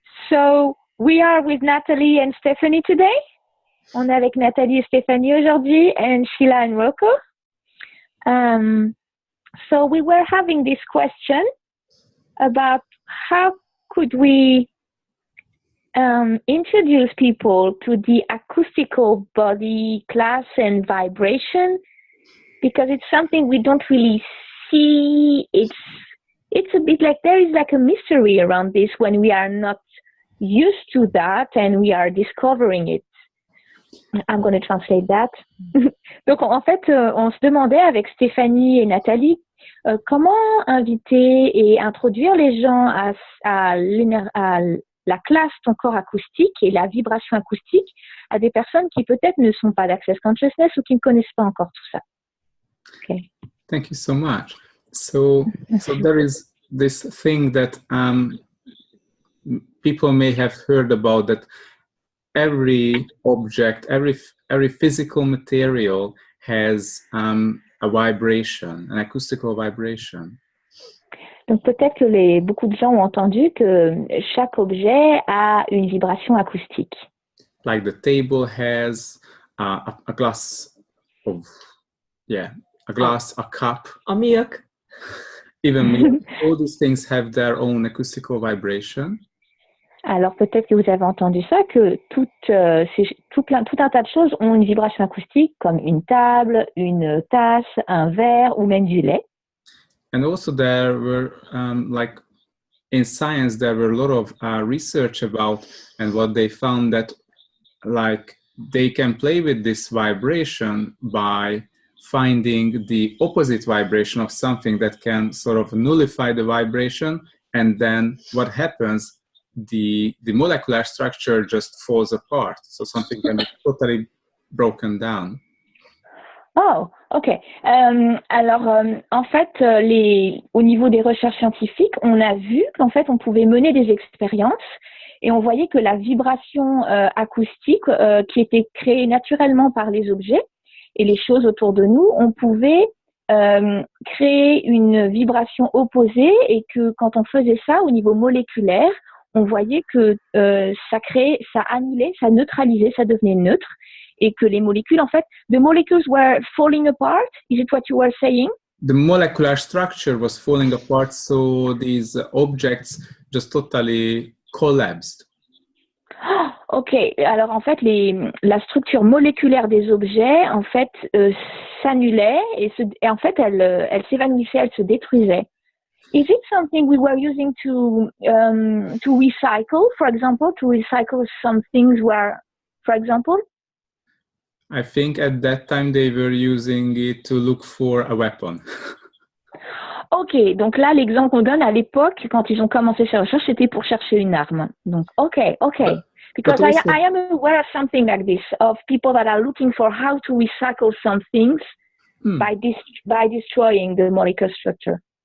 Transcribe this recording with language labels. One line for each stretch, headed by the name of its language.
English: So, we are with Natalie and Stephanie today.
French: On est avec Nathalie et Stéphanie aujourd'hui,
English: and Sheila and Rocco. So, we were having this question about how could we introduce people to the acoustical body class and vibration, because it's something we don't really see. It's a bit like there is like a mystery around this when we are not used to that and we are discovering it. I'm going to translate that.
French: Donc en fait, on se demandait avec Stéphanie et Nathalie comment inviter et introduire les gens à la classe Ton corps acoustique et la vibration acoustique à des personnes qui peut-être ne sont pas d'Access Consciousness ou qui ne connaissent pas encore tout ça.
English: Okay. Thank you so much. So there is this thing that people may have heard about, that every object, every physical material has a vibration, an acoustical vibration.
French: Donc peut-être que beaucoup de gens ont entendu que chaque objet a une vibration acoustique.
English: Like the table has a glass of, a glass, a cup. A milk. Even milk. All these things have their own acoustical vibration.
French: Alors peut-être que vous avez entendu ça, que tout un tas de choses ont une vibration acoustique, comme une table, une tasse, un verre ou même du lait.
English: And also there were, like in science, there were a lot of research about, and what they found that like they can play with this vibration by finding the opposite vibration of something that can sort of nullify the vibration, and then what happens, the molecular structure just falls apart. So something can be totally broken down. Oh, ok.
French: Alors, en fait, au niveau des recherches scientifiques, on a vu qu'en fait, on pouvait mener des expériences et on voyait que la vibration acoustique qui était créée naturellement par les objets et les choses autour de nous, on pouvait créer une vibration opposée, et que quand on faisait ça au niveau moléculaire, on voyait que ça annulait, ça neutralisait, ça devenait neutre, et que les molécules, en fait,
English: the molecules were falling apart. Is it what you were saying? The molecular structure was falling apart, so these objects just totally collapsed.
French: Ok, alors en fait, la structure moléculaire des objets, en fait, s'annulait et en fait, elle s'évanouissait, elle se détruisait.
English: Is it something we were using to recycle, for example, to recycle some things where, for example? I think at that time they were using it to look for a weapon.
French: Ok, donc là, l'exemple qu'on donne à l'époque, quand ils ont commencé ces recherches, c'était pour chercher une arme. Donc, ok.
English: Because I am aware of something like this, of people that are looking for how to recycle some things by destroying the molecular structure.